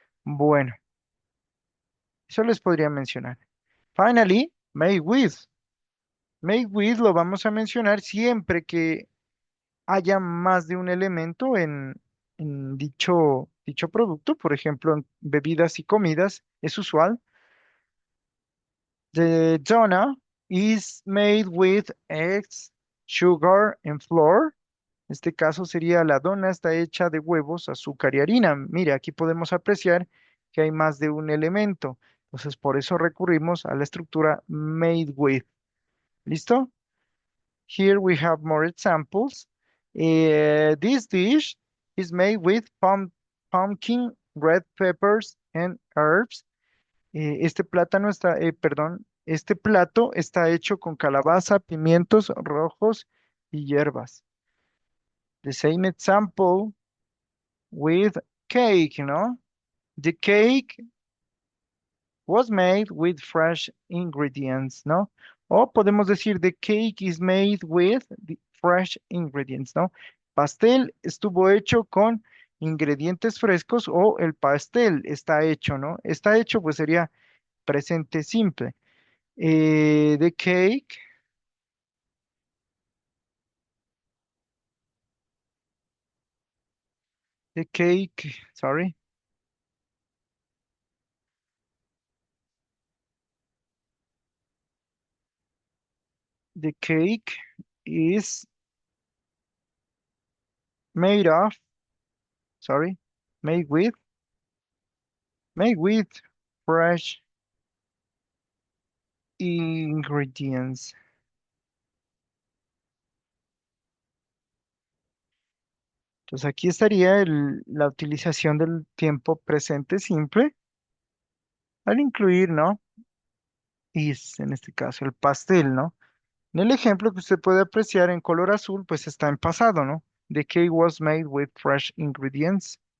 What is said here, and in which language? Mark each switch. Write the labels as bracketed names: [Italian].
[Spanish] Bueno, eso les podría mencionar. [English] Finally, made with. [Spanish] Make with lo vamos a mencionar siempre que haya más de un elemento en dicho producto. Por ejemplo, en bebidas y comidas es usual. [English] The donut is made with eggs, sugar and flour. [Spanish] En este caso sería la dona está hecha de huevos, azúcar y harina. Mire, aquí podemos apreciar que hay más de un elemento. Entonces, por eso recurrimos a la estructura made with. ¿Listo? [English] Here we have more examples. This dish is made with pumpkin, red peppers, and herbs. [Spanish] Este plato está hecho con calabaza, pimientos rojos y hierbas. [English] The same example with cake, ¿no? The cake was made with fresh ingredients, ¿no? [Spanish] O podemos decir [English] the cake is made with the fresh ingredients, ¿no? [Spanish] Pastel estuvo hecho con ingredientes frescos o el pastel está hecho, ¿no? Está hecho, pues sería presente simple. [English] The cake, the cake, sorry, the cake is made of, sorry, made with, made with fresh ingredients. [Spanish] Entonces aquí estaría la utilización del tiempo presente simple al incluir, ¿no? Is, en este caso, el pastel, ¿no? En el ejemplo que usted puede apreciar en color azul, pues está en pasado, ¿no? [English] The cake was made with fresh ingredients.